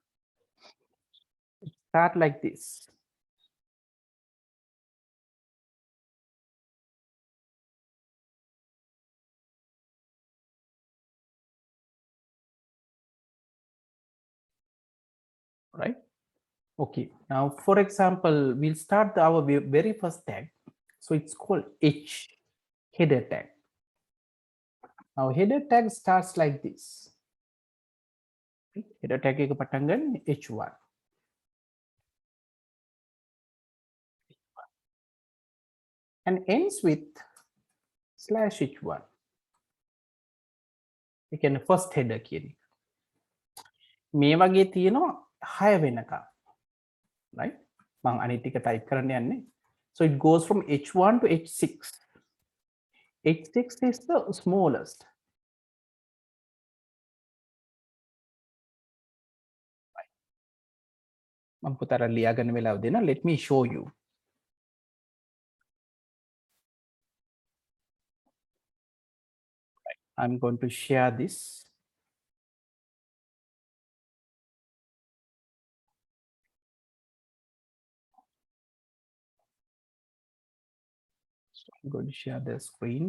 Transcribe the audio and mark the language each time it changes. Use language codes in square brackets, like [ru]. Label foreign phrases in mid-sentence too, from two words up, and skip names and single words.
[en] Start like this. Right? Okay. Now, for example, we'll start our very first tag. So it's called H header tag. Now, header tag starts like this. Header tag [si] එක පටන් ගන්න H1. [en] And ends with /H1. [si] ඒ කියන්නේ [en] first header [si] කියන එක. මේ වගේ තියෙනවා 6 වෙනකම්. Right? මම අනිත් ටික type කරන්න යන්නේ. [en] So it goes from H1 to H6. H6 is the smallest. [si] මම පුතට ලියාගන්න වෙලාව දෙන්න. [en] Let me show you. I'm going to share this. So I'm going to share the screen.